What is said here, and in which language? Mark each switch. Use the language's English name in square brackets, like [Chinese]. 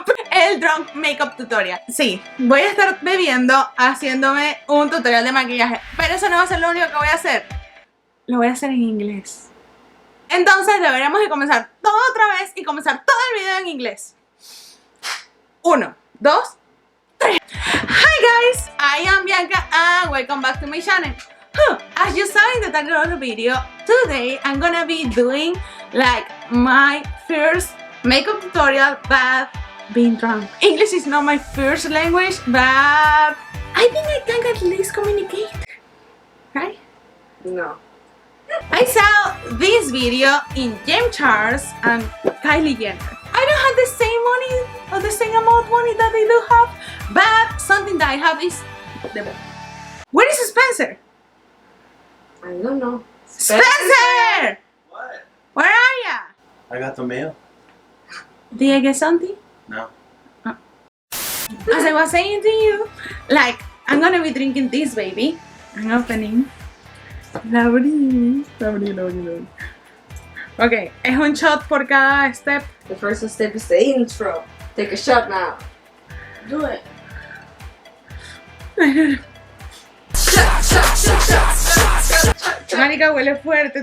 [Spanish] El drunk makeup tutorial. Sí, voy a estar bebiendo, haciéndome un tutorial de maquillaje, pero eso no va a ser lo único que voy a hacer. Lo voy a hacer en inglés. Entonces deberíamos de comenzar todo otra vez y comenzar todo el video en inglés. 1, 2, 3. [English] Hi guys, I am Bianca and welcome back to my channel. As you saw in the title of the video, today I'm gonna be doing like my first makeup tutorial but being drunk. English is not my first language, but I think I can at least communicate, right? No. I saw this video in James Charles and Kylie Jenner. I don't have the same money or the same amount of money that they do have, but something that I have is the book. Where is Spencer? I don't know. Spencer! What? Where are ya? I got the mail. Did I get something? No. Oh. As I was saying to you, like, I'm gonna be drinking this, baby. I'm opening. Lovely. [Spanish] Ok, es un shot por cada step. [English] The first step is the intro. Take a shot now. Do it. [Spanish] Marica, huele fuerte.